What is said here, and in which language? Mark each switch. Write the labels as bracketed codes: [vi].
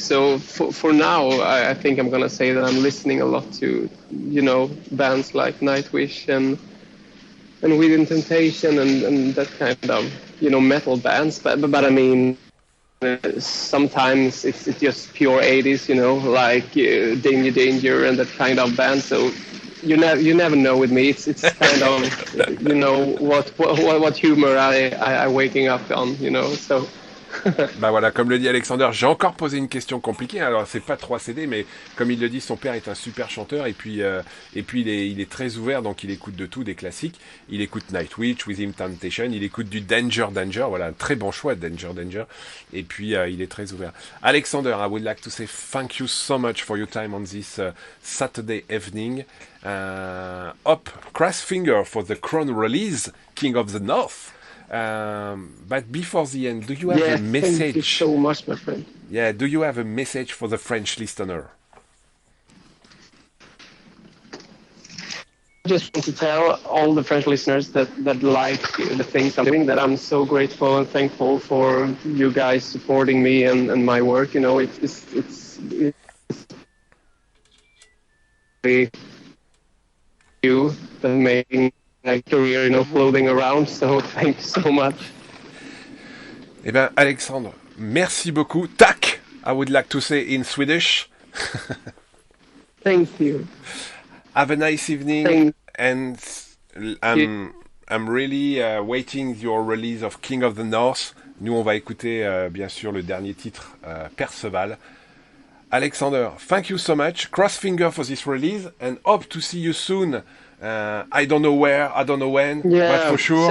[en] So for now I think I'm gonna say that I'm listening a lot to bands like Nightwish and Within Temptation and that kind of metal bands, but I mean, sometimes it's just pure 80s, like Danger and that kind of band. So you never know with me. It's kind of what humor I waking up on, So. [fr] Bah voilà, comme le dit Alexander, j'ai encore posé une question compliquée. Alors c'est pas 3 CD, mais comme il le dit, son père est un super chanteur, et puis il est très ouvert, donc il écoute de tout, des classiques. Il écoute Nightwish, Within Temptation, il écoute du Danger, voilà, un très bon choix, Danger. Et puis il est très ouvert. [en] Alexander, I would like to say thank you so much for your time on this Saturday evening. Up, cross finger for the Crowne release, King of the North. But before the end, do you have a message? Thank you so much, my friend. Yeah, do you have a message for the French listener? I just want to tell all the French listeners that like the things I'm doing, that I'm so grateful and thankful for you guys supporting me and my work. It's you that making my career, floating around. So thank you so much. [fr] Eh ben, Alexandre, merci beaucoup. [en] Tack, I would like to say in Swedish. Thank you. Have a nice evening, and I'm really waiting your release of King of the North. [fr] Nous, on va écouter bien sûr le dernier titre, Perceval. [en] Alexander, thank you so much. Cross finger for this release, and hope to see you soon. I don't know where, I don't know when, but for sure,